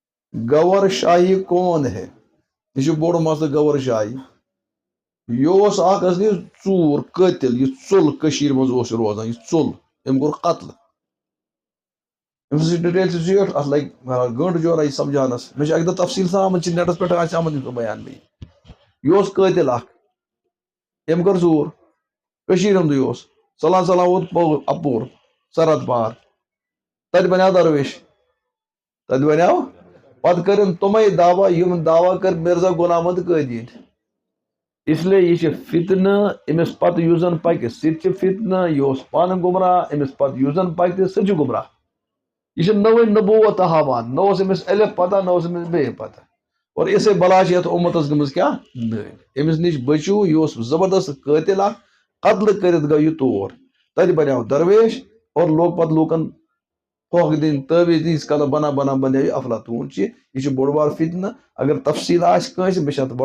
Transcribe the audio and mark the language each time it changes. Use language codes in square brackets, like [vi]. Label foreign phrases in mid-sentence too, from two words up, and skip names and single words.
[ks] گور شاہی [ur] کون ہے [ks] یہ بوڑ مسئلہ گور شاہی یہ اخ اصلی ژور قٲتِل یہ ژوٚل کٔشیٖرِ منٛز اوس روزان یہ ژوٚل أمۍ کوٚر قتل أمۍ سٕنٛز ڈِٹیل چھِ زیٖٹھ اَتھ لگہِ گٲنٛٹہٕ جورا یہِ سمجھاونس مےٚ چھِ اَکہِ دۄہ تفصیٖل سان آمٕژ چھِ نیٹس پٮ۪ٹھ آسہِ آمُت سُہ بیان بیٚیہِ یہِ اوس قٲتِل اکھ أمۍ کٔر ژوٗر کٔشیٖرِ ہُنٛدُے اوس ژلان ژلان ووت اپور سرحد پار تتہِ بنیٛو درویش تتہِ بنیٛو پتہٕ کٔرِن تِمے دعوا یِم دعوا کٔر مرزا غلام محمد قٲدیٖن [ur] اس لیے [ks] یہ فتنہٕ أمِس پتہٕ یُس زن پکہِ سُہ تہِ چھُ فتنہٕ یہِ اوس پانہٕ گمراہ أمِس پتہٕ یُس زن پکہِ سُہ چھُ گمراہ یہ چھُ نٔوٕے نبوت ہاوان نہ اوس أمِس الف پتہ نہ اوس أمِس بیٚیہِ پتہ اور اسے بلا چھِ یتھ اُمتس گٔمٕژ کیٛاہ نٔنۍ أمِس نِش بٔچِو یہِ اوس زبردست قٲتِل اکھ قتل کٔرِتھ گوٚو یہِ تور تتہِ بنیٛو درویش اور لوگ پتہٕ لوٗکن پھۄکھ دِنۍ تٲویٖز ییٖتِس کالس بنان بنیٛو یہِ افلاطوٗن یہِ چھُ بوٚڑ بار فتنہٕ اگر تفصیٖل آسہِ کٲنٛسہِ مےٚ چھِ اتھ